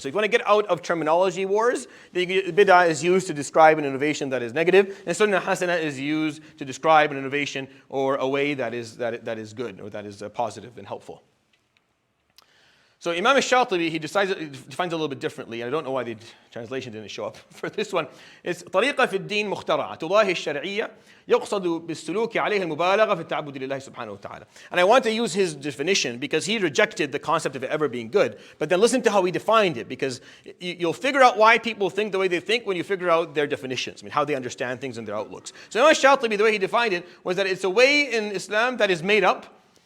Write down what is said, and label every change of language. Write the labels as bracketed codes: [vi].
[en] So if you want to get out of terminology wars, bid'ah is used to describe an innovation that is negative, and sunnah hasana is used to describe an innovation or a way that is good or that is positive and helpful. So Imam al-Shatibi, he defines it a little bit differently. I don't know why the translation didn't show up for this one. [ar] It's طريقة في الدين مخترعة تضاهي الشرعية يقصد بالسلوك عليها المبالغة في التعبد لله سبحانه وتعالى. [en] And I want to use his definition because he rejected the concept of it ever being good. But then listen to how he defined it, because you'll figure out why people think the way they think when you figure out their definitions, how they understand things and their outlooks. So Imam al-Shatibi, the way he defined it was that it's a way in Islam that is made up.